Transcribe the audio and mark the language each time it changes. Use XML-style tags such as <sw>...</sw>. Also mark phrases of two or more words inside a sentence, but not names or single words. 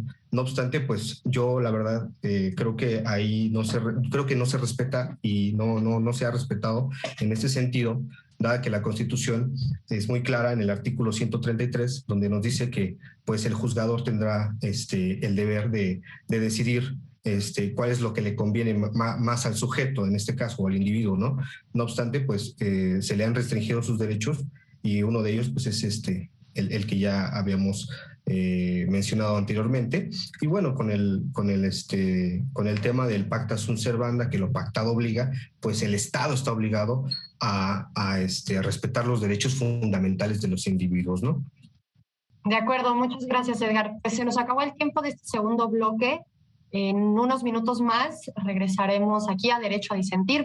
<es>No obstante, pues yo la verdad creo que ahí no se respeta y no se ha respetado en ese sentido, dada que la Constitución es muy clara en el artículo 133, donde nos dice que pues el juzgador tendrá el deber de decidir cuál es lo que le conviene más al sujeto, en este caso, o al individuo, ¿no? No obstante, pues se le han restringido sus derechos y uno de ellos pues es el que ya habíamos mencionado anteriormente. Y bueno, con el tema del</es> <la>pacta sunt servanda,</la> <es>que lo pactado obliga, pues el Estado está obligado a respetar los derechos fundamentales de los individuos, ¿no? De acuerdo, muchas gracias, Edgar. Pues se nos acabó el tiempo de este segundo bloque. En unos minutos más regresaremos aquí a Derecho a Disentir.</es>